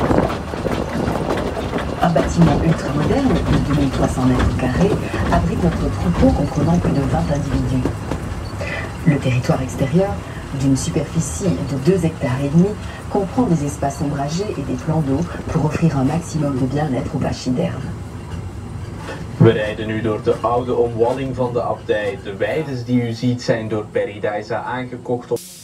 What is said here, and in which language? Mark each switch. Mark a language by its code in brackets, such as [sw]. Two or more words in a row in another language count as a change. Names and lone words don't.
[fr] Un bâtiment ultramoderne de 2300 mètres carrés abrite notre troupeau comprenant plus de 20 individus. Le territoire extérieur, d'une superficie de 2,5 hectares, comprend des espaces ombragés et des plans d'eau pour offrir un maximum de bien-être aux pachydermes. [nl] We rijden nu door de oude omwalling van de abdij. De weides die u ziet zijn door Peridesa aangekocht om...